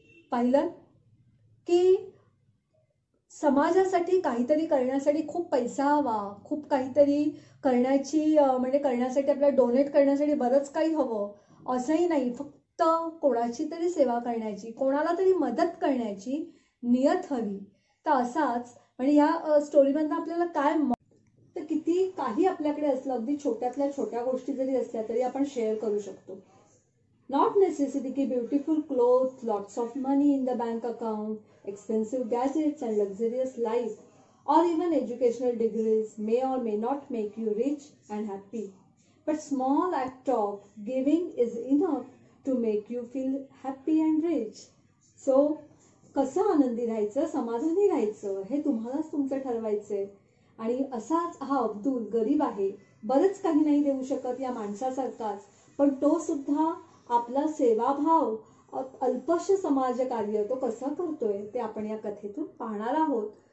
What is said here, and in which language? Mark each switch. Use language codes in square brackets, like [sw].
[mr] पाहिलं की समाजासाठी काहीतरी करण्यासाठी खूप पैसा हवा, खूप काहीतरी करण्यासाठी आपल्याला डोनेट करण्यासाठी बरंच काही हवं असंही नाही. फक्त कोणाची तरी सेवा करण्याची, कोणाला तरी मदत करण्याची नियत हवी. तर असाच म्हणजे या स्टोरीमधनं आपल्याला काय तर किती काही आपल्याकडे असलं, अगदी छोट्यातल्या छोट्या गोष्टी जरी असल्या तरी आपण शेअर करू शकतो. [en] Not necessity की beautiful clothes, lots of money in the bank account, expensive gadgets and luxurious life, or even educational degrees may or may not make you rich and happy. But small act of giving is enough to make you feel happy and rich. [mr] So, कसं आनंदी राहायचं, समाधानी राहायचं हे तुम्हालाच तुमचं ठरवायचंय. आणि असाच हा अब्दुल गरीब आहे, बरंच काही नाही देऊ शकत या माणसासारखाच, पण तो सुद्धा आपला सेवाभाव, अल्पश समाजकार्य तो कसा करतोय ते आपण या कथेतून पाहणार आहोत.